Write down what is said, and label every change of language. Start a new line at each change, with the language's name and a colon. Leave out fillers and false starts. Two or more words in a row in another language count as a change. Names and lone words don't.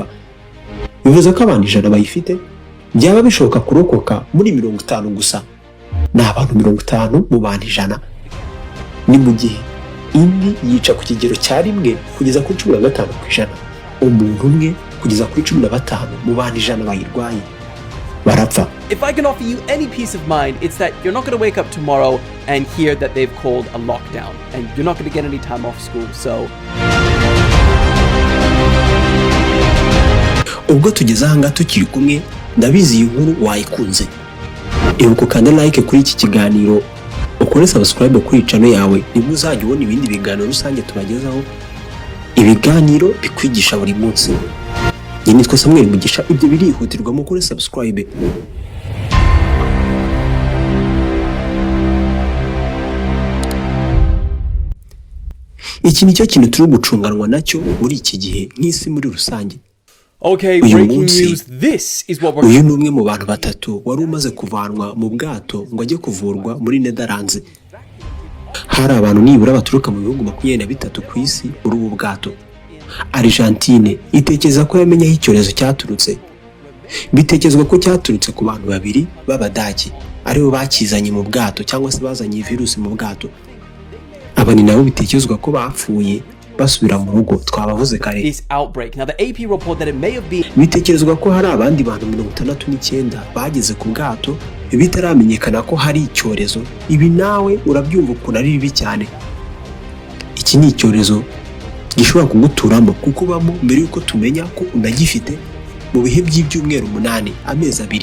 Kinyarwanda: Bivuze ko abantu 100 bayifite byaba bishoboka kurokoka muri 50 gusa. Ni abantu 50 mu bantu 100. Ni mu gihe indi yica ku kigero cya 1 kugeza kuri 15%. Umuntu umwe kugeza kuri 15 mu bantu 100 bayirwaye barapfa.
English: If I can offer you any peace of mind, it's that you're not going to wake up tomorrow and hear that they've called a lockdown, and you're not going to get any time off school.
Kinyarwanda: So ubwo tugeze ahanga tukiri kumwe, ndabizi iyi nkuru wayikunze. Ibuka kandi like kuri iki kiganiro, ukore subscribe kuri channel yawe, nibwo uzajya ubona ibindi biganiro rusange tubagezaho, ibiganiro bikwigisha buri munsi. Njye nitwa Samuel Mugisha, ibyo birihutirwa mu kuri subscribe. Iki nicyo kintu turi gucunganwa nacyo muri iki gihe nk'isi muri rusange.
English: Okay, breaking news. This is what we're...
Kinyarwanda: Uyu ni umwe mu bantu batatu wari umaze kuvanwa mu bwato ngo ajye kuvurwa muri Netherlands. Hari abantu nibura baturuka mu bihugu 23 ku isi muri ubu bwato. Argentine itekeza ko yamenye aho icyorezo cyaturutse. Bitekezwa ko cyaturutse ku bantu babiri b'Abadage aribo bakizanye mu bwato cyangwa se bazanye virusi mu bwato. Aba ni nabo bitekezwa ko bapfuye basubira mu rugo twabavuze kare.
English: This outbreak. Now the AP report that it may have been...
Kinyarwanda: Bitekerezwa ko hari abandi bantu 69 bageze ku bwato bitaramenyekana ko hari icyorezo. Ibi nawe urabyumva ukuntu ari bibi cyane. Iki ni icyorezo gishobora kuguturamo kuko bamo mbere yuko tumenya ko unagifite mu bihe by'ibyumweru 8 amezi 2.